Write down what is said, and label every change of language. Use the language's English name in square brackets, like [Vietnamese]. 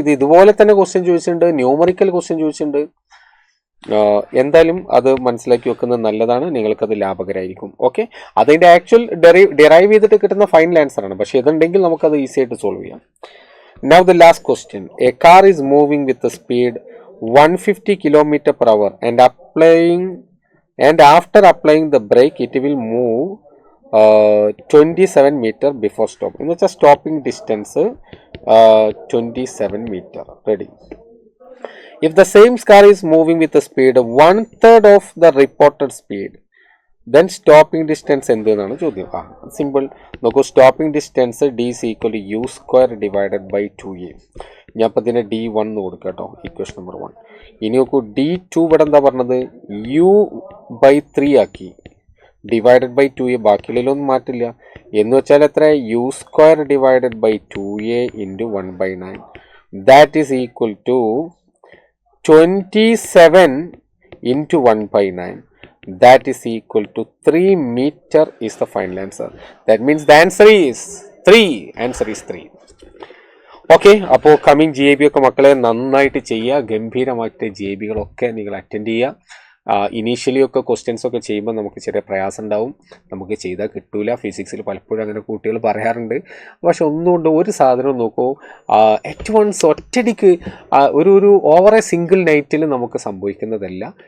[Malayalam] ഇത് ഇതുപോലെ തന്നെ ക്വസ്റ്റ്യൻ ചോദിച്ചിട്ടുണ്ട്, ന്യൂമറിക്കൽ ക്വസ്റ്റ്യൻ ചോദിച്ചിട്ടുണ്ട്. എന്തായാലും അത് മനസ്സിലാക്കി വെക്കുന്നത് നല്ലതാണ്, നിങ്ങൾക്കത് ലാഭകരമായിരിക്കും. ഓക്കെ, അതിൻ്റെ ആക്ച്വൽ ഡെറൈവ് ചെയ്തിട്ട് കിട്ടുന്ന ഫൈനൽ ആൻസർ ആണ്, പക്ഷേ ഇതുണ്ടെങ്കിൽ നമുക്കത് ഈസി ആയിട്ട് സോൾവ് ചെയ്യാം. [English] Now the last question. A car is moving with speed 150 km/h and applying and after applying the brake it will move 27 meter before stop. In the stopping distance 27 meter. Ready? If the same car is moving with a speed 1/3 of the reported speed, then stopping distance [Malayalam] എന്തെന്നാണ് ചോദ്യം. [English] Simple നോക്കൂ, stopping distance D is equal to u square divided by 2a. [Malayalam] ഞാൻ അപ്പം ഇതിനെ d1 എന്ന് കൊടുക്കാം കേട്ടോ, equation number 1. ഇനി നോക്കൂ d2 ഇവിടെ എന്താ പറഞ്ഞത്, u/3 ആക്കി, ഡിവൈഡഡ് ബൈ 2a, ബാക്കിയുള്ളതിലൊന്നും മാറ്റില്ല. എന്ന് വെച്ചാൽ എത്ര, [English] u square divided by 2a into 1/9. That is equal to 27 into 1/9. That is equal to 3 meter is the final answer. That means the answer is 3. Answer is 3. [Malayalam] Okay, അപ്പോൾ coming GAB ഒക്കെ മക്കളെ നന്നായിട്ട് ചെയ്യുക. ഗംഭീരമായിട്ട് GABകളൊക്കെ നിങ്ങൾ അറ്റൻഡ് ചെയ്യുക. Initially ഒക്കെ questions ഒക്കെ ചെയ്യുമ്പോൾ നമുക്ക് ചെറിയ പ്രയാസം ഉണ്ടാവും, നമുക്ക് ചെയ്താൽ കിട്ടൂല. ഫിസിക്സിൽ പലപ്പോഴും അങ്ങനെ കുട്ടികൾ പറയാറുണ്ട്. പക്ഷെ ഒന്നുകൊണ്ട് ഒരു സാധനം നോക്കൂ, [English] at once [Malayalam] ഒറ്റടിക്ക് ഒരു ഓവർ എ സിംഗിൾ നൈറ്റിൽ നമുക്ക് സംഭവിക്കുന്നതല്ല.